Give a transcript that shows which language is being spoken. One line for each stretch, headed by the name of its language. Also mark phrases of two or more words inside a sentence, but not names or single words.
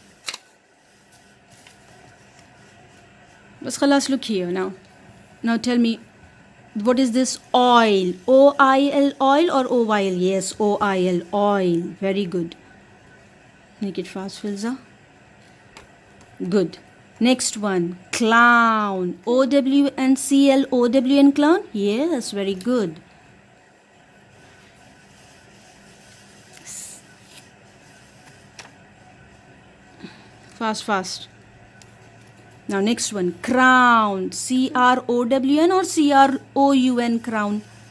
Urdu: بس خلاص,
English: look here now. Now tell me, what is this? Oil. O-I-L, oil or O-Y-L? Yes, O-I-L, oil. Very good. Make it fast, Filza. Good. Next one, clown. O-W-N-C-L, O-W-N, clown? Yes, very good. Fast, fast. Now next one, crown. C-R-O-W-N or C-R-O-U-N, crown?